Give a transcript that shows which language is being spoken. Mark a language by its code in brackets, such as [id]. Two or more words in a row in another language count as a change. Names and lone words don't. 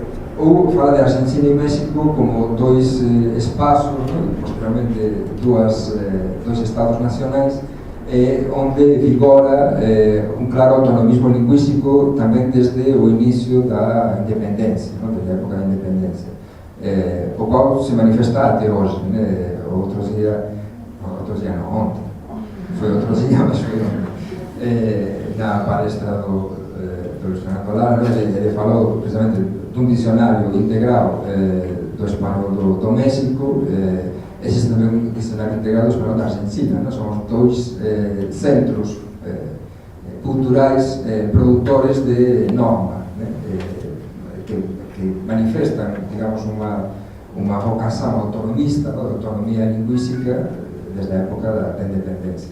[gl] Ou fala de Argentina e México como dois espaços, ¿no?, posteriormente dois estados nacionais, onde vigora un claro autonomismo lingüístico tamén desde o inicio da independencia, ¿no?, desde a época da independencia, o qual se manifesta até hoxe, né? Outro dia non, ontem, foi outro dia, mas foi ontem, na palestra do Luís Fernando Lara, ele falou precisamente dun dicionario integral do español do México. Existe tamén un dicionario integrado do español da Argentina, ¿no? Son dois centros culturais produtores de norma, ¿no?, que manifestan, digamos, unha vocación autonomista, ¿no?, de autonomía lingüística desde a época da independencia.